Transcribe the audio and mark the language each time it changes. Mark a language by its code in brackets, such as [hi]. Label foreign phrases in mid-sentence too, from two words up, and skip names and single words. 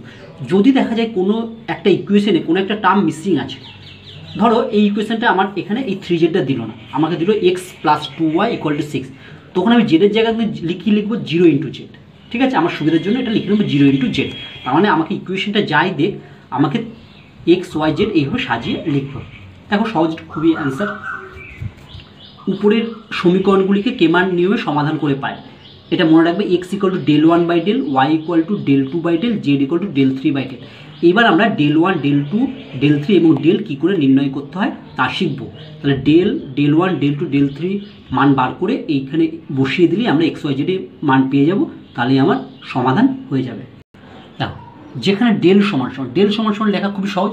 [bn] যদি দেখা যায় কোনো একটা ইকুয়েশনে কোনো একটা টার্ম মিসিং আছে, ধরো এই ইকুয়েশনটা আমার এখানে এই 3z দিল না, আমাকে দিল x + 2y = 6, তখন আমি জেডের জায়গায় লিখবো 0 × z। ঠিক আছে, আমার সুবিধার জন্য এটা লিখে নেবো 0 × z। তার মানে আমাকে ইকুয়েশনটা যাই দেখ আমাকে x y z এইভাবে সাজিয়ে লিখবো। দেখো সহজ, খুবই অ্যান্সার। উপরের সমীকরণগুলিকে কেমান নিয়মে সমাধান করে পায়। এটা মনে রাখবে, x = del1/del, y = del2/del, z = del3/del। এবার আমরা del1, del2, del3 এবং del কী করে নির্ণয় করতে হয় তা শিখবো। তাহলে del1, del2, del3 মান বার করে এইখানে বসিয়ে দিলেই আমরা x y z এর মান পেয়ে যাব, তাহলে আমার সমাধান হয়ে যাবে। দেখো যেখানে del সমান লেখা খুবই সহজ।